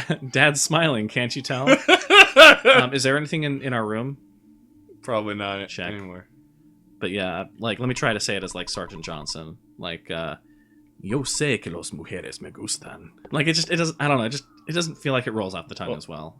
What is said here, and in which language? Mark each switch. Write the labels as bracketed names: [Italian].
[English] Dad's smiling, can't you tell? Is there anything in our room? Probably not Check. anymore. But yeah, like, let me try to say it as, like, Sergeant Johnson. [Spanish] Like, Yo sé que los mujeres me gustan. [English] Like, it doesn't, I don't know, it doesn't feel like it rolls off the tongue as well.